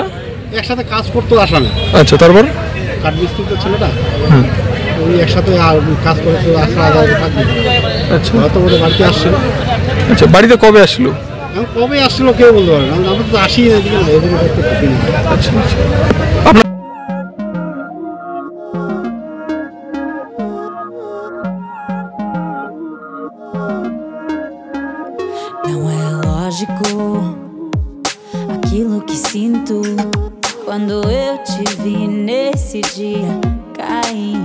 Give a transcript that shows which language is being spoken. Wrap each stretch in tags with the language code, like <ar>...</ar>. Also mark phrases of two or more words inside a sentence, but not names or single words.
<bn>একসাথে কাজ করতো আসামে। আচ্ছা, তারপর কাঠমিস্ত্রি তো ছেলেটা, ওই একসাথে কাজ করে তো আসা থাকবে। আচ্ছা, হয়তো ওদের বাড়িতে আসছিল। আচ্ছা, বাড়িতে কবে আসলো? কবে আসছিল কেউ বলতে পারে না, আমরা তো আসি না এদিকে। আচ্ছা আচ্ছা,</bn> <pt>Não é lógico aquilo que sinto quando eu te vi nesse dia cair.</pt>